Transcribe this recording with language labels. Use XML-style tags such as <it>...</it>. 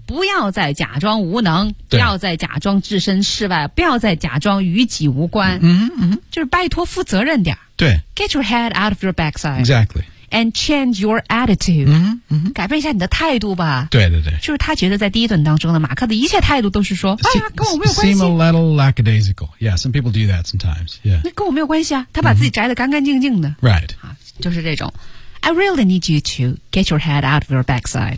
<zh>不要再假装无能，不要再假装置身事外，不要再假装与己无关，嗯嗯，就是拜托负责任点。对</zh> <en>，Get your head out of your backside。 Exactly。 And change your attitude、嗯嗯、</en> <zh>改变一下你的态度吧对对对就是他觉得在第一段当中呢马克的一切态度都是说、哎、呀跟我没有关系</zh> <en>seem a little lackadaisical yeah some people do that sometimes yeah</en> <zh>那跟我没有关系啊他把自己摘得干干净净的、嗯、</zh> <en>right</en> <zh>就是这种</zh> <en>I really need you to get your head out of your backside、</en>